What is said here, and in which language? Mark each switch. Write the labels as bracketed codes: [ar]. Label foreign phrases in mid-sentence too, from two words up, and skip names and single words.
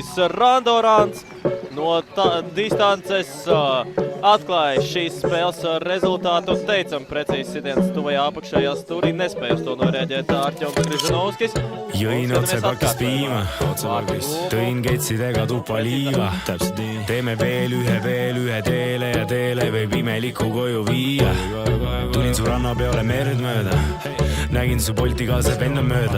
[lv] Randorāns no distances atklāja šīs spēles rezultātu un teicam precīzs sitiens tuvajā apakšējā stūrī. Nespēja uz to norēģēt Artjoms Križanovskis. [et] Jõin otse pakis piima, tõin ketsidega tuppa liiva. Teeme veel ühe teele ja teele võib imeliku koju viia. Tulin su rannapeole merd mööda, nägin su Bolti kaasas venda mööda.